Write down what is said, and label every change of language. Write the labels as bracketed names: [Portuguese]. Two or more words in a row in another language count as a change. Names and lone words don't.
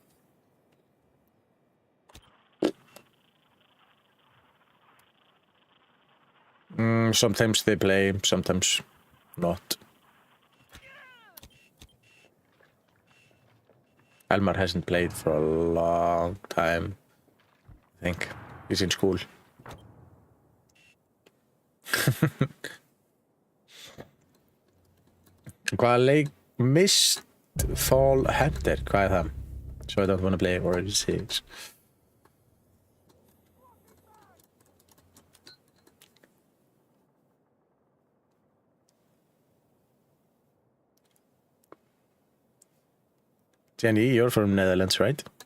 [English] Sometimes they play, sometimes not. Elmar hasn't played for a long time, I think. He's in school. [Icelandic] Hvaða leik Mistfall Hunter? Hvað er það? [English] So I don't want to play Origin 6. Jenny, you're from Netherlands, right?